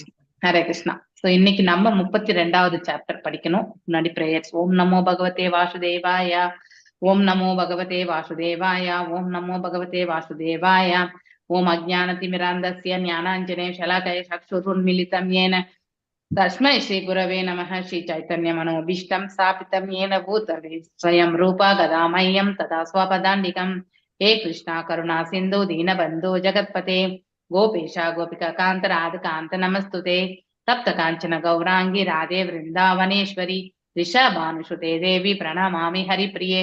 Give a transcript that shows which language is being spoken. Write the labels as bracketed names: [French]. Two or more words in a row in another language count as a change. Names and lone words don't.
[Sanskrit] हरे कृष्ण. [Tamil] சோ இன்னைக்கு நம்ம 32வது சாப்டர் படிக்கணும். முன்னாடி பிரேயர்ஸ். [Sanskrit] ओम् नमो भगवते वासुदेवाय, ओम् नमो भगवते वासुदेवाय, ओम् नमो भगवते वासुदेवाय. ओम् अज्ञानतिमिरान्धस्य ज्ञानाञ्जने शलाकया चक्षुरुन्मीलितं येन तस्मै श्री गुरवे नमः. श्री चैतन्य मनोभीष्टं स्थापितं येन भूतले स्वयं रूपा गदामह्यं तदा स्वपदान्तिकं. हे कृष्णा करुणा सिन्धु दीनबन्धो जगत्पते गोपेशा गोपिका कान्त राधिकान्त नमस्तुते. तप्त काञ्चन गौरांगी राधे वृन्दावनेश्वरी ऋषभानुसुते देवी प्रणमामि हरिप्रिये.